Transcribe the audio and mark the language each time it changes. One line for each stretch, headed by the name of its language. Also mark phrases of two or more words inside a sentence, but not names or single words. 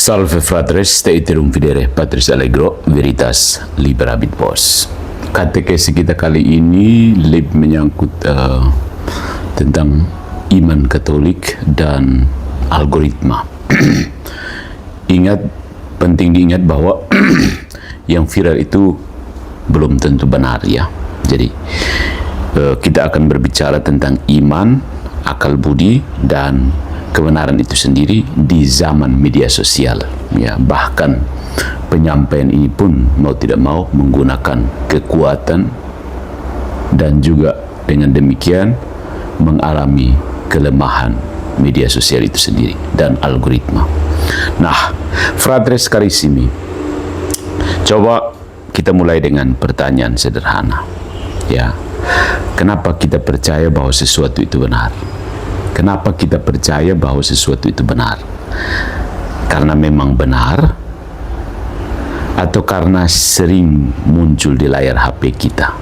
Latin: Salve fratres, te iterum videre Patris Allegro, Veritas Liberabit Vos.
Indonesian: Katekesi kita kali ini lebih menyangkut tentang iman Katolik dan algoritma. Penting diingat bahwa yang viral itu belum tentu benar ya. Jadi kita akan berbicara tentang iman, akal budi, dan kebenaran itu sendiri di zaman media sosial ya. Bahkan penyampaian ini pun mau tidak mau menggunakan kekuatan dan juga dengan demikian mengalami kelemahan media sosial itu sendiri dan algoritma. Nah,
Latin: fratres carissimi,
Indonesian: coba kita mulai dengan pertanyaan sederhana ya. Kenapa kita percaya bahwa sesuatu itu benar? Kenapa kita percaya bahwa sesuatu itu benar? Karena memang benar, atau karena sering muncul di layar HP kita?